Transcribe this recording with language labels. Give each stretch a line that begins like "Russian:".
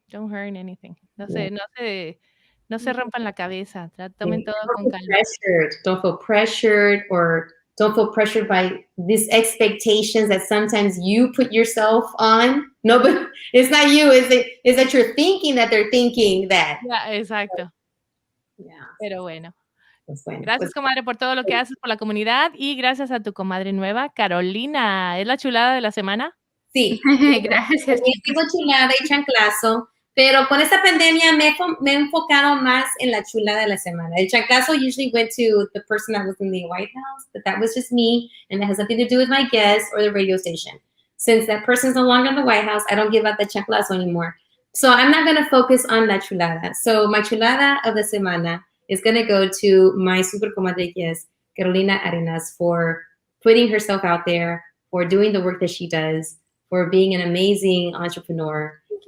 English: Don't hurry in anything.
Spanish: No se rompan la cabeza. Tomen todo con calma.
English: Don't feel pressured or don't feel pressured by these expectations that sometimes you put yourself on. No, but it's not you. Is that you're thinking that they're thinking that. Yeah, exacto. Yeah.
Spanish: Pero bueno. Pues bueno. Gracias, comadre, por todo lo que haces por la comunidad y gracias a tu comadre nueva, Carolina. ¿Es la chulada de la semana? Sí. Gracias. Digo chulada y chanclazo, pero con esta pandemia me he enfocado más en la chulada de la semana.
English: El chanclazo usually went to the person that was in the White House, but that was just me, and it has nothing to do with my guest or the radio station. Since that person's no longer in the White House, I don't give out the chanclazo anymore. So I'm not going to focus on la chulada. So my chulada of the semana is going to go to my super comadre guest, Carolina Arenas, for putting herself out there, for doing the work that she does, for being an amazing entrepreneur.